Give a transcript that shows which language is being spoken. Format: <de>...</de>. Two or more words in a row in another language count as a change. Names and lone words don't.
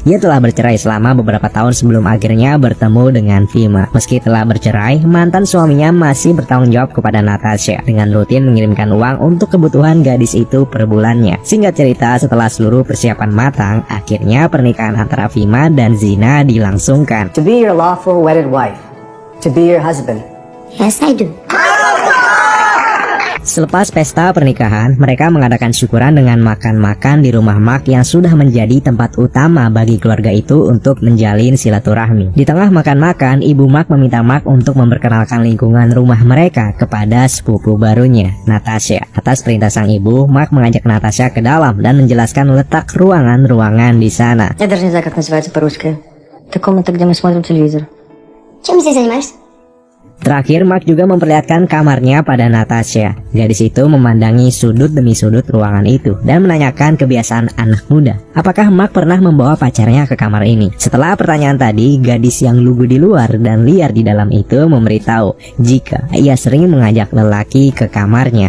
<id>Ia telah bercerai selama beberapa tahun sebelum akhirnya bertemu dengan Vima. Meski telah bercerai, mantan suaminya masih bertanggung jawab kepada Natasha dengan rutin mengirimkan uang untuk kebutuhan gadis itu per bulannya. Singkat cerita, setelah seluruh persiapan matang, akhirnya pernikahan antara Vima dan Zina dilangsungkan.</id> <en>To be your lawful wedded wife, to be your husband. Yes, I do.</en> <id>Selepas pesta pernikahan, mereka mengadakan syukuran dengan makan-makan di rumah Mark yang sudah menjadi tempat utama bagi keluarga itu untuk menjalin silaturahmi. Di tengah makan-makan, ibu Mark meminta Mark untuk memperkenalkan lingkungan rumah mereka kepada sepupu barunya, Natasha. Atas perintah sang ibu, Mark mengajak Natasha ke dalam dan menjelaskan letak ruangan-ruangan di sana.</id> <ru>Я даже не знаю, как называется по-русски. Это комната, где мы смотрим телевизор. Чем здесь занимаешься?</ru> <id>Terakhir, Mark juga memperlihatkan kamarnya pada Natasha. Gadis itu memandangi sudut demi sudut ruangan itu dan menanyakan kebiasaan anak muda. Apakah Mark pernah membawa pacarnya ke kamar ini? Setelah pertanyaan tadi, gadis yang lugu di luar dan liar di dalam itu memberitahu jika ia sering mengajak lelaki ke kamarnya.</id>